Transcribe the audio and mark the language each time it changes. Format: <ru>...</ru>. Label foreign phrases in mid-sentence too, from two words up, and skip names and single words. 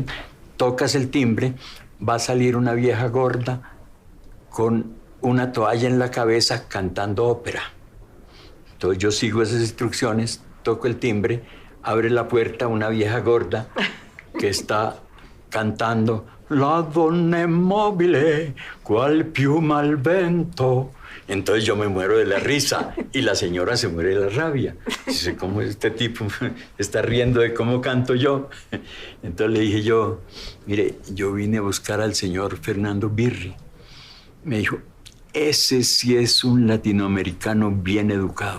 <es>Tocas el timbre, va a salir una vieja gorda con una toalla en la cabeza cantando ópera. Entonces yo sigo esas instrucciones, toco el timbre, abre la puerta una vieja gorda que está cantando</es> <it>La donna immobile, qual piuma al vento.</it> <es>Entonces yo me muero de la risa y la señora se muere de la rabia. Dice, ¿cómo este tipo está riendo de cómo canto yo? Entonces le dije yo, mire, yo vine a buscar al señor Fernando Birri. Me dijo, ese sí es un latinoamericano bien educado.</es>